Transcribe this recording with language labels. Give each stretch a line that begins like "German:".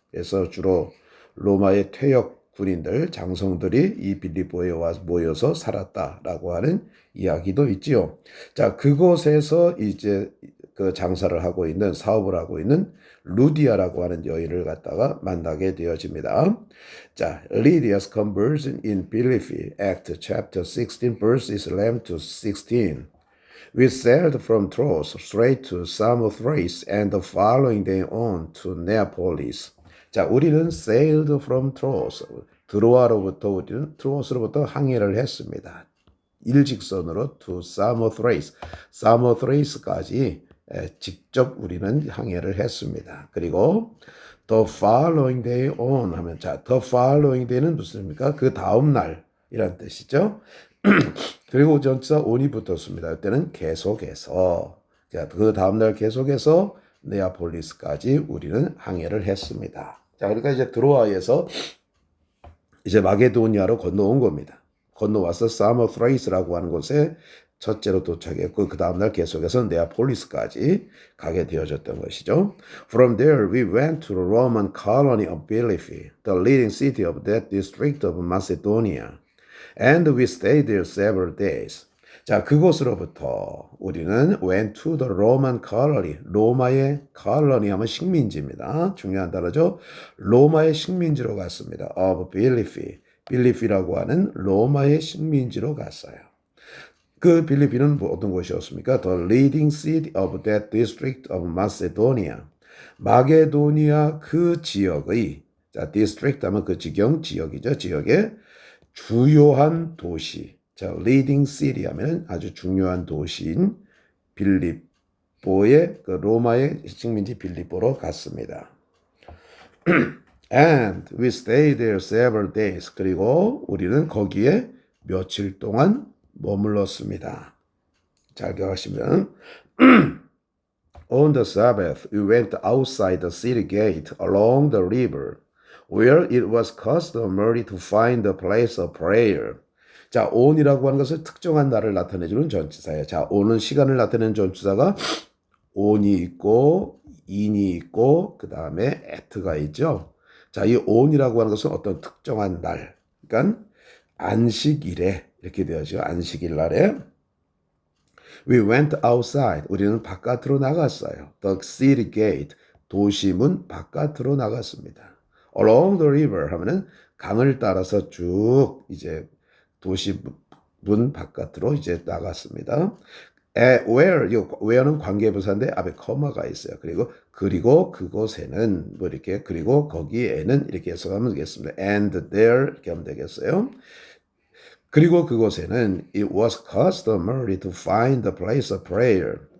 Korean: 그래서 주로 로마의 퇴역 군인들, 장성들이 이 빌립보에 와 모여서 살았다라고 하는 이야기도 있지요. 자, 그곳에서 이제 장사를 하고 있는 사업을 하고 있는 루디아라고 하는 여인을 갖다가 만나게 되어집니다.
English: 자, Lydia's conversion in Philippi, Act chapter 16, verses 11 to 16. We sailed from Troas straight to Samothrace and the following day on to Neapolis.
Korean: 자, 우리는
English: sailed from Troas.
Korean: 드로아로부터 우리는 트로스로부터 항해를 했습니다. 일직선으로
English: to Samothrace.
Korean: 사모thrace까지 직접 우리는 항해를 했습니다. 그리고
English: the following day on
Korean: 하면 자,
English: the following day
Korean: 는 무슨입니까? 그 다음 날이란 뜻이죠. 그리고 전치사 on이 붙었습니다. 이때는 계속해서 자, 그 다음 날 계속해서 네아폴리스까지 우리는 항해를 했습니다. 자, 그러니까 이제 드로아에서 이제 마게도니아로 건너온 겁니다. 건너와서 사모thrace라고 하는 곳에 첫째로 도착했고 그 다음날 계속해서 네아폴리스까지 가게 되어졌던 것이죠.
English: From there we went to the Roman colony of Philippi, the leading city of that district of Macedonia. And we stayed there several days.
Korean: 자, 그곳으로부터 우리는
English: went to the Roman colony.
Korean: 로마의 colony 하면 식민지입니다. 중요한 단어죠. 로마의 식민지로 갔습니다.
English: of Philippi.
Korean: 빌리피라고 하는 로마의 식민지로 갔어요. 그 빌리피는 어떤 곳이었습니까?
English: The leading city of that district of Macedonia.
Korean: 마게도니아 그 지역의 자, district 하면 그 지역이죠. 지역의 주요한 도시. 자,
English: leading city
Korean: 하면 아주 중요한 도시인 빌립보의 로마의 식민지 빌립보로 갔습니다.
English: And we stayed there several days.
Korean: 그리고 우리는 거기에 며칠 동안 머물렀습니다. 잘 기억하시면
English: On the Sabbath, we went outside the city gate along the river, where it was customary to find a place of prayer.
Korean: 자, on이라고 하는 것은 특정한 날을 나타내주는 전치사예요. 자, on은 시간을 나타내는 전치사가 on이 있고, in이 있고, 그 다음에 at가 있죠. 자, 이 on이라고 하는 것은 어떤 특정한 날, 그러니까 안식일에 이렇게 되어죠. 안식일 날에
English: We went outside.
Korean: 우리는 바깥으로 나갔어요.
English: The city gate.
Korean: 도시문 바깥으로 나갔습니다.
English: Along the river
Korean: 하면은 강을 따라서 쭉 이제 도시문 바깥으로 이제 나갔습니다. where는 관계부사인데 앞에 커마가 있어요. 그리고 그곳에는 뭐 이렇게 그리고 거기에는 이렇게 해석하면 되겠습니다.
English: And there
Korean: 이렇게 하면 되겠어요. 그리고 그곳에는
English: it was customary to find a place of prayer.